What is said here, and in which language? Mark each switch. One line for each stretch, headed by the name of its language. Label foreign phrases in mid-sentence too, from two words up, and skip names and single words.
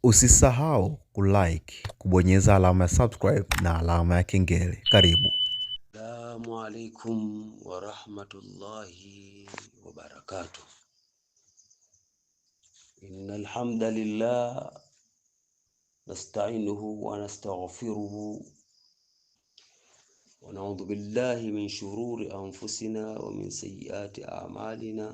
Swahili: Usisahau kulike, kubonyeza alama ya subscribe na alama ya kengele. Karibu.
Arabic: السلام عليكم ورحمة الله وبركاته. إن الحمد لله نستعينه ونستغفره ونعوذ بالله من شرور أنفسنا ومن سيئات أعمالنا.